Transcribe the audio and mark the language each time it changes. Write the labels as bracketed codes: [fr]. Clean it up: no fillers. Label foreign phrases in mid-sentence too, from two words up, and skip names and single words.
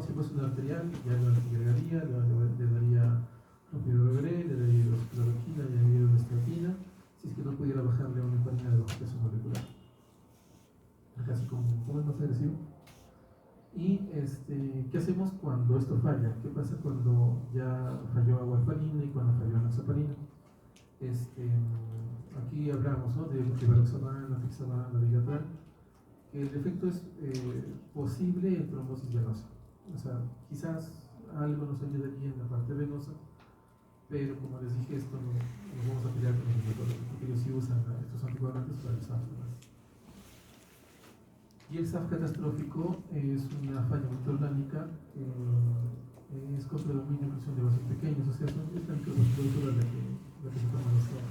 [es] Si fuese una arterial, ya lo antiagregaría, le daría clopidogrel, le daría hidroxicloroquina, le daría una estatina, si es que no pudiera bajarle a una heparina de bajo peso molecular. Casi como es más agresivo. Y ¿qué hacemos cuando esto falla? ¿Qué pasa cuando ya falló a warfarina y cuando falló a enoxaparina? Aquí hablamos, ¿no? De rivaroxaban, afixaban, navigatal, que el efecto es posible en trombosis venosa. O sea, quizás algo nos ayudaría en la parte venosa, pero como les dije, esto nos vamos a pelear con los médicos, porque ellos sí usan estos anticoagulantes para el SAF. Y el SAF catastrófico es una falla orgánica, es con predominio de inclusión de vasos pequeños, o sea, es la microvasculatura la que se toma los SAF.